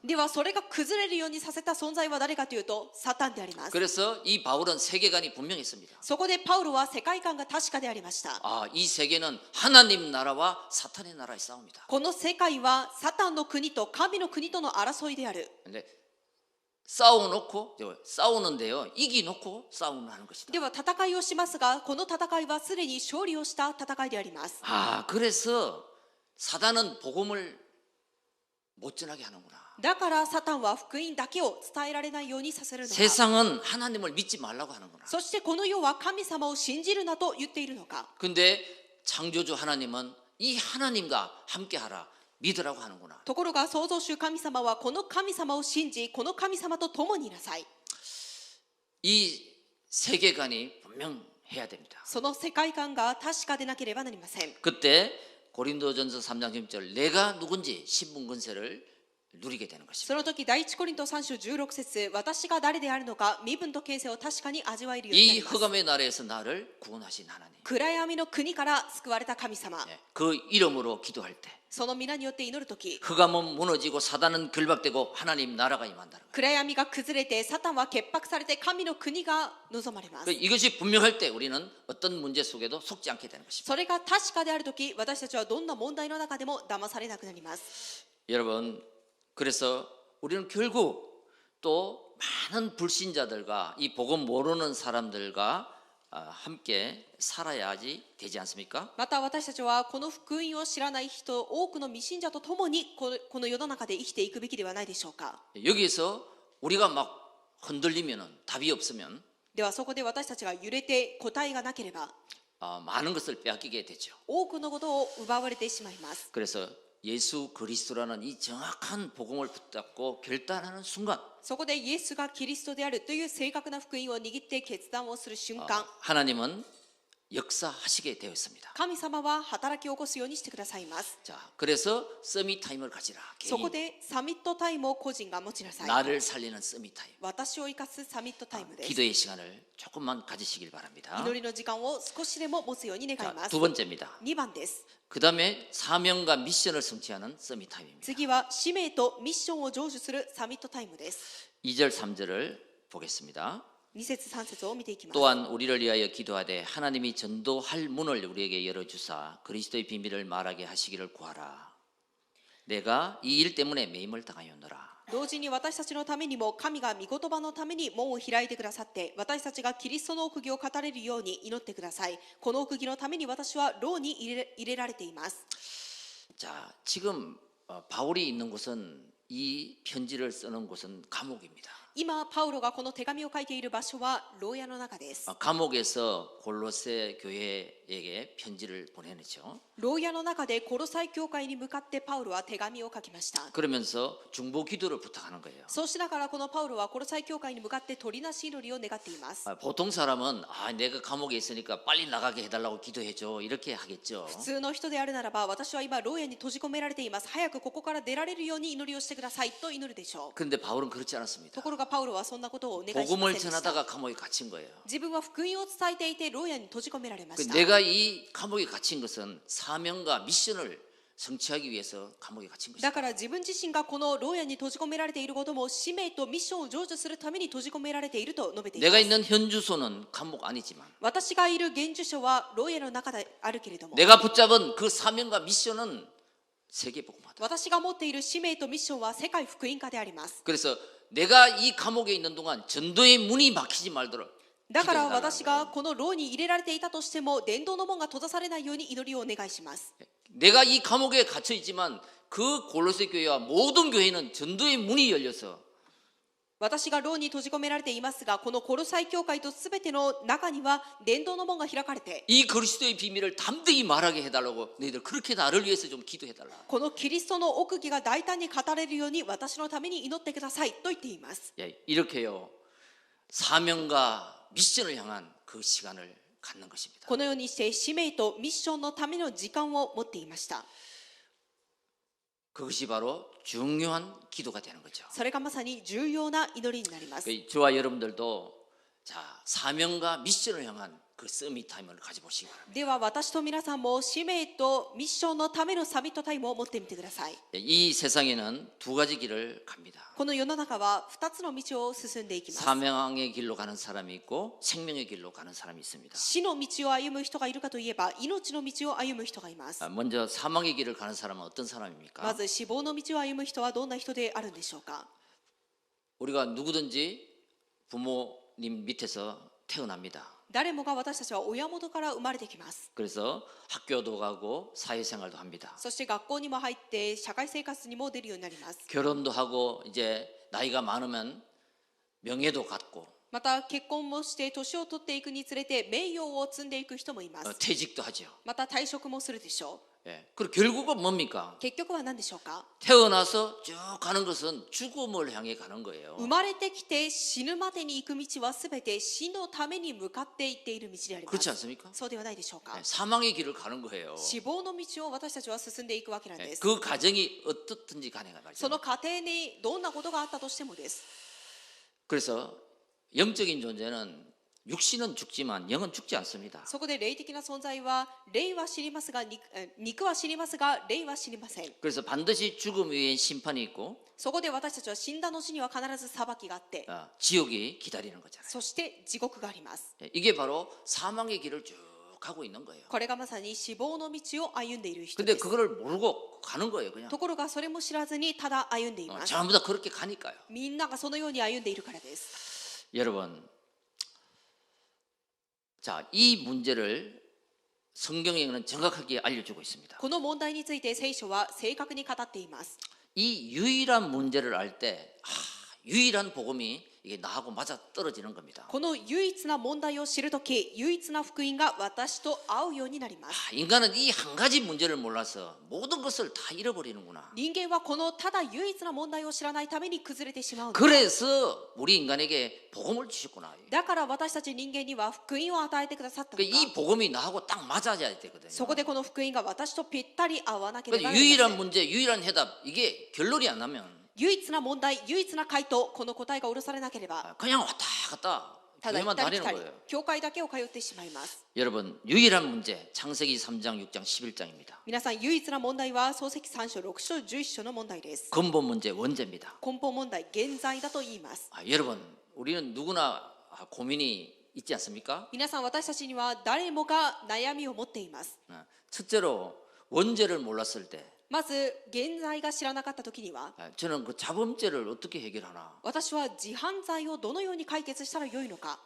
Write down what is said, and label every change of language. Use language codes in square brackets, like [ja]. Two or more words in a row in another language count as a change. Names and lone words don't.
[ja] ではそれが崩れるようにさせた存在は誰かというとサタンであります。 [ko] 그래서 이 바울은 세계관이 분명했습니다. [ja] そこでパウロは世界観が確かでありました。 [ko] 아, 이 세계는 하나님 나라와 사탄의 나라의 싸움이다. [ja] この世界はサタンの国と神の国との争いである。 [ko] 근데 싸워놓고 싸우는데요. 이기놓고 싸움을 하는 것이다. [ja] では戦いをしますが、この戦いはすでに勝利をした戦いであります。 [ko] 아, 그래서 사단은 복음을 못 전하게 하는구나. [ja] だからサタンは福音だけを伝えられないようにさせるのか。 [ko] 세상은 하나님을 믿지 말라고 하는구나. [ja] そしてこの世は神様を信じるなと言っているのか。 [ko] 근데 창조주 하나님은 이 하나님과 함께하라. 믿으라고 하는구나. [ja] ところが創造主神様はこの神様を信じ、この神様と共にいなさい。 [ko] 이 세계관이 분명해야 됩니다. [ja] その世界観が確かでなければなりません。 [ko] 그때 고린도전서 3장 10절 내가 누군지 신분 권세를 누리게 되는 것입니다. [ja] その時第一コリント3章16節、私が誰であるのか身分と権勢を確かに味わえるようにな [ko] 이 [ja] ります。 [ko] 흑암의 나라에서 나를 구원하신 하나님, [ja] 暗闇の国から救われた神様、 [ko] 그 이름으로 기도할 때 [ja] その皆によって祈る時、 [ko] 흑암은 무너지고 사단은 결박되고 하나님 나라가 임한다는 거예요. [ja] 暗闇が崩れてサタンは潔白されて神の国が望まれます。 [ko] 이것이 분명할 때 우리는 어떤 문제 속에도 속지 않게 되는 것입니다. [ja] それが確かである時、私たちはどんな問題の中でも騙されなくなります。 [ko] 여러분, 그래서 우리는 결국 또 많은 불신자들과 이 복음 모르는 사람들과 함께 살아야지 되지 않습니까? [ja] また私たちはこの福音を知らない人、多くの未信者と共にこの世の中で生きていくべきではないでしょうか。 [ko] 여기에서 우리가 막 흔들리면은 답이 없으면 [ja] ではそこで私たちが揺れて答えがなければ、 [ko] 많은 것을 빼앗기게 되죠. [ja] 多くのことを奪われてしまいます。 [ko] 그래서 예수 그리스도라는 이 정확한 복음을 붙잡고 결단하는 순간 [ja] そこでイエスがキリストであるという正確な福音を握って決断をする瞬間、 [ko] 하나님은 역사하시게 되어 있습니다. [ja] 神様は働き起こすようにしてくださいます。 [ko] 자, 그래서 서밋 타임을 가지라. [ja] そこ [ko] 개인 [ja] でサミットタイムを個人が持ちなさい。 [ko] 나를 살리는 서밋 타임. [ja] 私を生かすサミットタイムです。 [ko] 기도의 시간을 조금만 가지시길 바랍니다. [ja] 祈りの時間を少しでも持つように願い [ko] 자, [ja] ます。 [ko] 두 번째입니다. [ja] 2 番です。 [ko] 그 다음에 사명과 미션을 성취하는 서밋 타임입니다. [ja] 次は使命とミッションを成就するサミットタイムです。 [ko] 2절 3절을 보겠습니다. [ja] 2 節3節を見ていきます。 [ko] 또한 우리를 위하여 기도하되 하나님이 전도할 문을 우리에게 열어주사 그리스도의 비밀을 말하게 하시기를 구하라. 내가 이 일 때문에 매임을 당하였노라. [ja] 同時に私たちのためにも神が御言葉のために門を開いてくださって、私たちがキリストの奥義を語れるように祈ってください。この奥義のために私は牢に入れられています。 [ko] 자, 지금 바울이 있는 곳은 이 편지를 쓰는 곳은 감옥입니다. [ja] 今パウロがこの手紙を書いている場所は牢屋の中です。 [ko] 감옥에서 골로새 교회에게 편지를 보내죠. [ja] 牢屋の中でコロサイ教会に向かってパウロは手紙を書きました。 [ko] 그러면서 중보 기도를 부탁하는 거예요. [ja] そうしながらこのパウロはコロサイ教会に向かって取りなし祈りを願っています。 [ko] 보통 사람은 내가 감옥에 있으니까 빨리 나가게 해달라고 기도해줘 이렇게 하겠죠. [ja] 普通の人であるならば、私は今牢屋に閉じ込められています。早くここから出られるように祈りをしてくださいと祈るでしょう。 [ko] 그런데 바울은 그렇지 않았습니다. [ja] ところがパウロはそんなことをお願いしません [ko] 복음을 [ja] でした。 [ko] 전하다가 감옥에 갇힌 거예요. [ja] 自分は福音を伝えていて牢屋に閉じ込められました。 [ko] 내가 이 감옥에 갇힌 것은 사명과 미션을 성취하기 위해서 감옥에 갇힌 [ja] だ [ko] 것입니다. [ja] から自分自身がこの牢屋に閉じ込められていることも使命とミッションを成就するために閉じ込められていると述べていま [ko] 내가 [ja] す。 [ko] 있는 현 주소는 감옥 아니지만 [ja] 私がいる現住所は牢屋の中であるけれども、 [ko] 내가 붙잡은 그 사명과 미션은 세계 복음화다. [ja] 私が持っている使命とミッションは世界福音化であります。 [ko] 그래서 내가 이 감옥에 있는 동안 전도의 문이 막히지 말도록 [ja] だから [ko] 기도해달라는 [ja] 私がこの牢に入れられていたとしても、伝道の門が閉ざされないように祈りをお願いします。 [ko] 내가 이 감옥에 갇혀 있지만 그 골로새 교회와 모든 교회는 전도의 문이 열려서 [ja] 私が牢に閉じ込められていますが、このコロサイ教会とすべての中には伝道の門が開かれて、 [ko] 이 그리스도의 비밀을 담대히 말하게 해달라고 너희들 그렇게 나를 위해서 좀 기도해달라. [ja] このキリストの奥義が大胆に語れるように私のために祈ってくださいと言っています。 [ko] 예, 이렇게요 사명과 미션을 향한 그 시간을 갖는 것입니다. [ja] このようにして使命とミッションのための時間を持っていました。 [ko] 그것이 바로 중요한 기도가 되는 거죠. [ja] それがまさに重要な祈りになります。 [ko] 저와 여러분들도 자 사명과 미션을 향한 그 서밋 타임을 가져보시기 바랍니다. [ja] では私と皆さんも使命とミッションのためのサミットタイムを持ってみてください。 [ko] 이 세상에는 두 가지 길을 갑니다. [ja] この世の中は2つの道を進んでいきます。 [ko] 사명의 길로 가는 사람이 있고 생명의 길로 가는 사람이 있습니다. [ja] 死の道を歩む人がいるかといえば、命の道を歩む人がいます。 [ko] 먼저 사망의 길을 가는 사람은 어떤 [ja] ま [ko] 사람입니까? [ja] ず死亡の道を歩む人はどんな人であるんでしょうか。 [ko] 우리가 누구든지 부모님 밑에서 태어납니다. [ja] 誰もが私たちは親元から生まれてきます。 [ko] 그래서 학교도 가고 사회생활도 합니다. [ja] そして学校にも入って社会生活にも出るようになります。 [ko] 결혼도 하고 이제 나이가 많으면 명예도 갖고 [ja] また結婚もして年を取っていくにつれて名誉を積んでいく人もいます。 [ko] 퇴직도 하죠. [ja] また退職もするでしょ [ko] 예. 그리고 결국은 뭡니까? [ja] う。結局は何でしょうか。 [ko] 태어나서 쭉 가는 것은 죽음을 향해 가는 거예요. [ja] 生まれてきて死ぬまでに行く道はすべて死のために向かっていっている道でありま [ko] 그렇지 [ja] す。 [ko] 않습니까? [ja] そうではないでしょうか。 [ko] 예, 사망의 길을 가는 거예요. [ja] 死亡の道を私たちは進んでいくわけなんで [ko] 예, [ja] す。 [ko] 그 과정이 어떻든지 간에 말이죠. [ja] その過程にどんなことがあったとしてもです。 [ko] 그래서 영적인 존재는 육신은 죽지만 영은 죽지 않습니다. [ja] そこで霊的な存在は霊は死にますが肉は死にますが霊は死にません。 [ko] 그래서 반드시 죽음 위에 심판이 있고 [ja] そこで私たちは死んだ後には必ず裁きがあって、 [ko] 지옥이 기다리는 거잖아요. [ja] そして地獄があります。 [ko] 예, 이게 바로 사망의 길을 쭉 가고 있는 거예요. [ja] これがまさに死亡の道を歩んでいる人 [ko] 근데 [ja] です。 [ko] 그거를 모르고 가는 거예요, 그냥. [ja] ところがそれも知らずにただ歩んでいます。 [ko] 전부 다 그렇게 가니까요. [ja] みんながそのように歩んでいるからです。 [ko] 여러분, 자, 이 문제를 성경에는 정확하게 알려주고 있습니다. [ja] この問題について聖書は正確に語っています。 [ko] 이 유일한 문제를 알 때, 유일한 복음이 이게 나하고 맞아 떨어지는 겁니다. [ja] この唯一な問題を知るとき、唯一な福音が私と合うようになります。 [ko] 인간은 이 한 가지 문제를 몰라서 모든 것을 다 잃어버리는구나. [ja] 人間はこのただ唯一な問題を知らないために崩れてしまうのだ。 [ko] 그래서 우리 인간에게 복음을 주셨구나. [ja] だから私たち人間には福音を与えてくださったの [ko] 그러니까 [ja] だ。 [ko] 이 복음이 나하고 딱 맞아야 되거든요. [ja] そこでこの福音が私とぴったり合わなければ [ko] 그러니까 [ja] なりませ [ko] 유일한 [ja] ん。 [ko] 문제, 유일한 해답 이게 결론이 안 나면 [ja] 唯一な問題、唯一な回答、この答えが下ろされなければ、 [ko] 그냥 왔다 갔다 [ja] ただ行 [ko] 교회만 [ja] ったり来 [ko] 다니는 [ja] たり [ko] 거예요. 、 [ja] 教会だけを通ってしまいます。 [ko] 여러분, 유일한 문제 창세기 3장, 6장, 11장입니다. [ja] 皆さん、唯一な問題は創世記3章、6章、11章の問題です。 [ko] 근본 문제 원죄입니다. [ja] 根本問題、現在だと言います。 [ko] 여러분, 우리는 누구나 고민이 있지 않습니까? [ja] 皆さん、私たちには誰もが悩みを持っています。 [ko] 첫째로 원죄를 몰랐을 때 [ja] まず、現在が知らなかった時には、 [ko] 저는 그 자범죄를 어떻게 해결하나? [ja] 私は自犯罪をどのように解決したらよいのか。